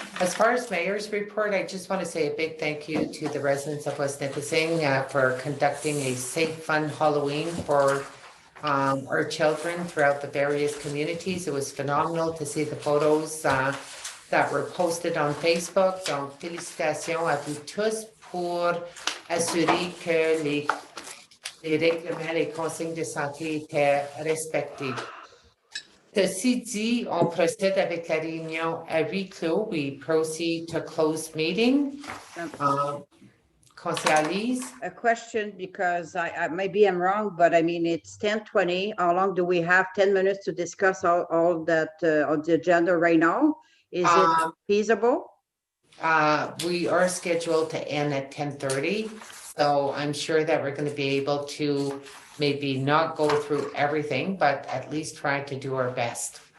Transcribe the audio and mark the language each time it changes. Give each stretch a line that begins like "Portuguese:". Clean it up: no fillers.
English: As far as mayor's report, I just want to say a big thank you to the residents of West Nipissing for conducting a safe, fun Halloween for our children throughout the various communities. It was phenomenal to see the photos that were posted on Facebook.
French: Donc, félicitations à vous tous pour assurer que les règlements, les consignes de santé étaient respectés. Ceci dit, on procède avec la réunion à huis clos.
English: We proceed to closed meeting.
French: Conseil Alice?
English: A question, because maybe I'm wrong, but I mean, it's 10:20. How long do we have? 10 minutes to discuss all that on the agenda right now? Is it Um, feasible? We are scheduled to end at 10:30, so I'm sure that we're gonna be able to maybe not go through everything, but at least try to do our best.